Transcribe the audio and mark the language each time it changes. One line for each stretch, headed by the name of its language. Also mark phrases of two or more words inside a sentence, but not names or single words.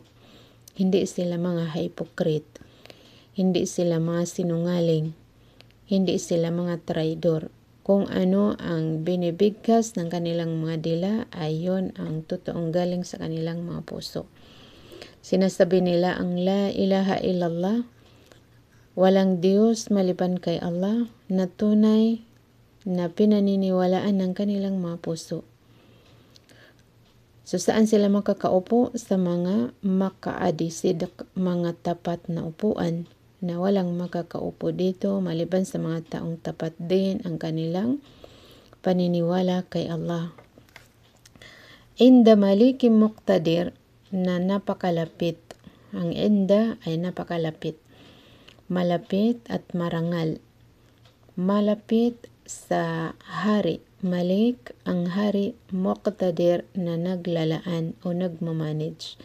Filipino: Hindi sila mga hypocrite. Hindi sila mga sinungaling. Hindi sila mga traidor. Kung ano ang binibigkas ng kanilang mga dila ay yon ang totoong galing sa kanilang mga puso. Sinasabi nila ang
Arabic: لا إله إلا الله,
Filipino: walang Diyos maliban kay Allah, na tunay na pinaniniwalaan ng kanilang mga puso. So saan sila makakaupo? Sa mga
Arabic: مقاعد صدق,
Filipino: mga tapat na upuan, na walang makakaupo dito maliban sa mga taong tapat din ang kanilang paniniwala kay Allah.
Arabic: عند مليك مقتدر,
Filipino: na napakalapit. Ang inda ay napakalapit. Malapit at marangal. Malapit sa hari. Malik ang hari, muqtadir na naglalaan o nagmamanage.